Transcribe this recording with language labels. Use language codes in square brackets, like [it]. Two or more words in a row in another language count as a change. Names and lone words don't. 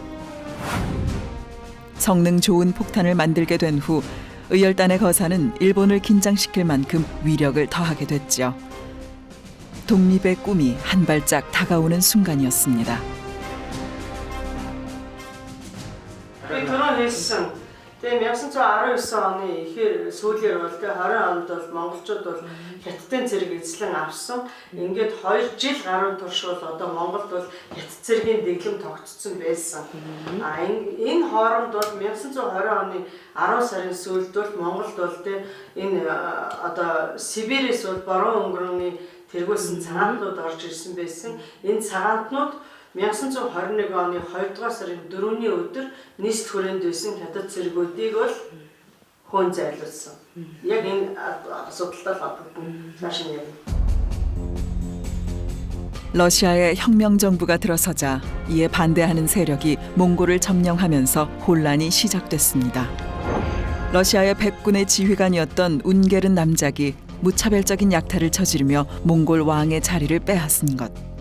[ko] 성능 좋은 폭탄을 만들게 된 후 의열단의 거사는 일본을 긴장시킬 만큼 위력을 더하게 됐죠. 독립의 꿈이 한 발짝 다가오는 순간이었습니다. 결혼했어. [mn] Тэгээ 1919 оны ихээр сүүлээр бол тэгээ 20 онд бол монголчууд бол хятадын цэрэг эзлэн авсан. Ингээд 2 жил гаруй турш бол одоо Монголд бол хятад цэргийн дэглэм тогтцсон байсан. Энэ хооронд бол 1920 оны 10 сарын сүүлд бол Монголд бол тэгээ энэ одоо Сибирээс бол бороо өнгөрөөний тэргүүлсэн цагаантнууд орж ирсэн байсан. Энэ цагаантнууд 1921 оны 2 дугаар сарын 4-ний өдөр нийслэл хүрээнд байсан хятад цэргүүдийг бол хөөн зайлуулсан. Яг энэ асуудалтай холбогдсон цааш нь яг. [ko] 러시아의 혁명 정부가 들어서자 이에 반대하는 세력이 몽골을 점령하면서 혼란이 시작됐습니다. 러시아의 백군의 지휘관이었던 운게른 남작이 무차별적인 약탈을 저지르며 몽골 왕의 자리를 빼앗은 것.